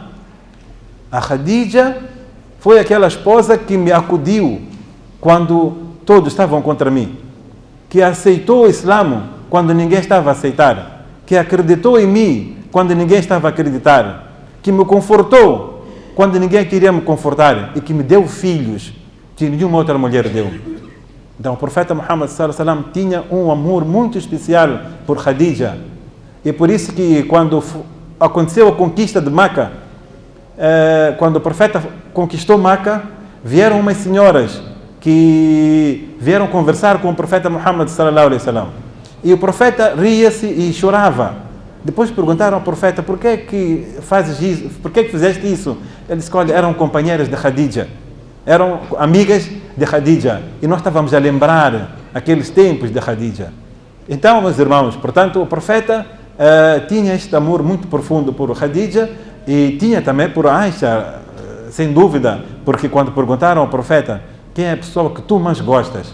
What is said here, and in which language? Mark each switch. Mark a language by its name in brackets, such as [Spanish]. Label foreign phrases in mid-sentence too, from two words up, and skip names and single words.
[Portuguese] A Khadija foi aquela esposa que me acudiu quando todos estavam contra mim, que aceitou o Islã quando ninguém estava a aceitar, que acreditou em mim quando ninguém estava a acreditar, que me confortou quando ninguém queria me confortar e que me deu filhos que nenhuma outra mulher deu. Então o profeta Muhammad [Arabic] صلى الله عليه وسلم [Portuguese] tinha um amor muito especial por Khadija. E por isso que quando aconteceu a conquista de Meca, quando o profeta conquistou Meca, vieram umas senhoras que vieram conversar com o profeta Muhammad [Arabic] صلى الله عليه وسلم. [Portuguese] E o profeta ria-se e chorava. Depois perguntaram ao profeta: por que fazes isso? Por que fizeste isso? Ele disse: olha, eram companheiras de Khadija, eram amigas de Khadija, e nós estávamos a lembrar aqueles tempos de Khadija. Então, meus irmãos, portanto, o profeta tinha este amor muito profundo por Khadija e tinha também por Aisha, sem dúvida, porque quando perguntaram ao profeta: quem é a pessoa que tu mais gostas?